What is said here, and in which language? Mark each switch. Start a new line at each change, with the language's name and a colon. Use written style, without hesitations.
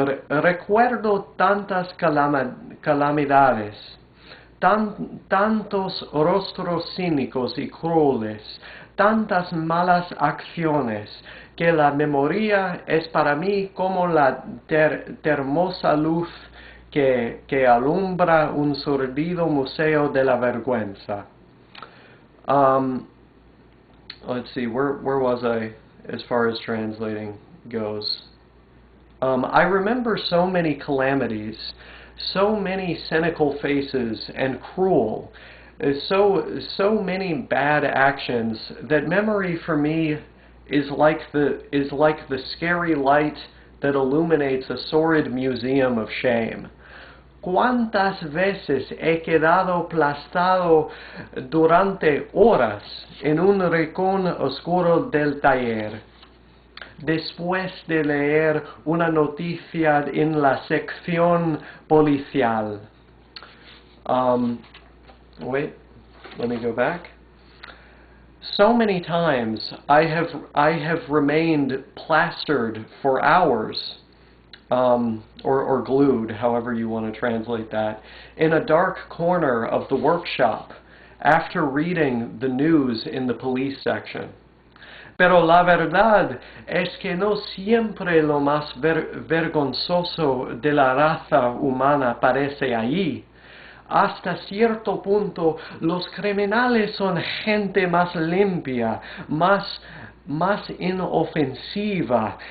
Spanish: Recuerdo tantas calamidades, tantos rostros cínicos y crueles, tantas malas acciones, que la memoria es para mí como la hermosa luz que alumbra un sordido museo de la vergüenza.
English: Let's see, where was I as far as translating goes? I remember so many calamities, so many cynical faces and cruel, so many bad actions, that memory for me is like the scary light that illuminates a sordid museum of shame.
Spanish: ¿Cuántas veces he quedado aplastado durante horas en un rincón oscuro del taller? después de leer una noticia en la sección policial.
English: Wait, let me go back. So many times I have remained plastered for hours, or glued, however you want to translate that, in a dark corner of the workshop after reading the news in the police section.
Spanish: Pero la verdad es que no siempre lo más vergonzoso de la raza humana parece allí. Hasta cierto punto, los criminales son gente más limpia, más inofensiva.